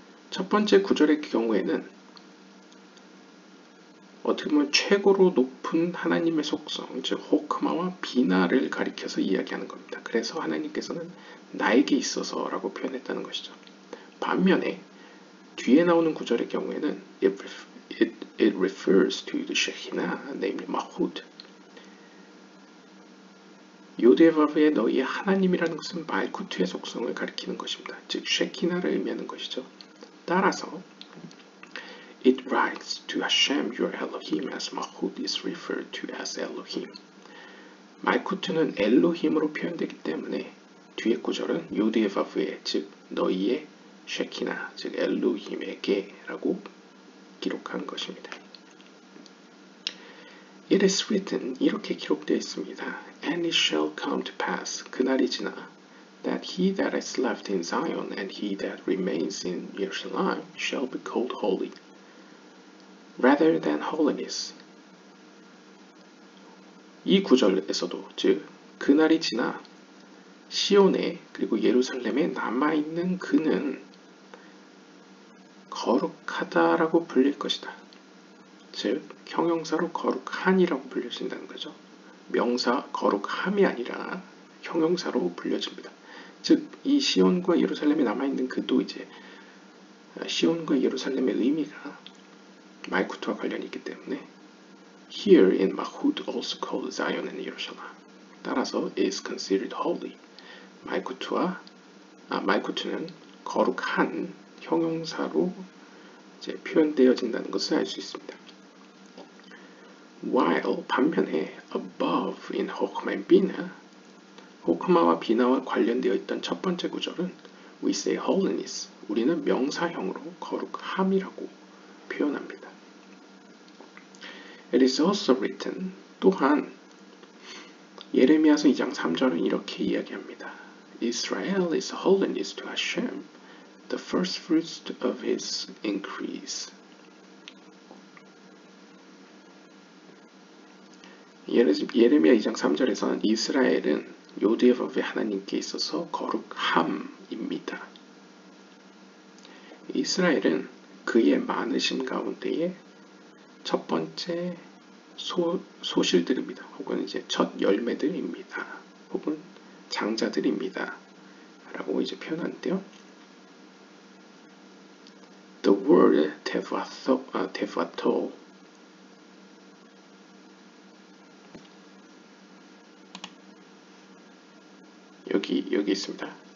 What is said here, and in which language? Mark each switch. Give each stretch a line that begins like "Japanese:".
Korean: 첫 번째 구절의 경우에는 어떻게 보면 최고로 높은 하나님의 속성, 즉 호크마와 비나를 가리켜서 이야기하는 겁니다. 그래서 하나님께서는 나에게 있어서 라고 표현했다는 것이죠. 반면에 뒤에 나오는 구절의 경우에는
English: it refers to the Shekhinah, namely Mahud.
Korean: 요드에바브의 너희의 하나님이라는 것은 말쿠트의 속성을 가리키는 것입니다. 즉 쉐키나를 의미하는 것이죠. 따라서
English: It writes to Hashem your Elohim as Mahud is referred to as Elohim.
Korean: 말쿠트는 엘로힘으로 표현되기 때문에 뒤의 구절은 요드에바브의 즉 너희의 쉐키나 즉 엘로힘에게 라고 기록한 것입니다.
English: It is written
Korean: 이렇게 기록되어 있습니다.
English: And it shall come to pass
Korean: 그날이 지나
English: that he that is left in Zion and he that remains in Jerusalem shall be called holy rather than holiness.
Korean: 이 구절에서도 즉 그날이 지나 시온에 그리고 예루살렘에 남아있는 그는 거룩하다라고 불릴 것이다. 즉 형용사로 거룩한이라고 불려진다는 거죠. 명사 거룩함이 아니라 형용사로 불려집니다. 즉 이 시온과 예루살렘에 남아있는 그도 이제 시온과 예루살렘의 의미가 말쿠트와 관련이 있기 때문에
English: Here in Mahud also called Zion and Jerusalem.
Korean: 따라서
English: is considered holy.
Korean: 말쿠트는 거룩한 형용사로 이제 표현되어진다는 것을 알 수 있습니다.
English: While
Korean: 반면에
English: above in Hokmah and Bina,
Korean: 호크마와 비나와 관련되어 있던 첫 번째 구절은
English: we say holiness,
Korean: 우리는 명사형으로 거룩함이라고 표현합니다.
English: It is also written,
Korean: 또한 예레미야서 2장 3절은 이렇게 이야기합니다.
English: Israel is holiness to Hashem, the first fruits of his increase.
Korean: 예레미야 2장 3절에서는 이스라엘은 요드에바브의 하나님께 있어서 거룩함입니다. 이스라엘은 그의 많으심 가운데에 첫 번째 소실들입니다. 혹은 이제 첫 열매들입니다. 혹은 장자들입니다. 라고 이제 표현하는데요.
English: The word tevato
Korean: 여기 있습니다.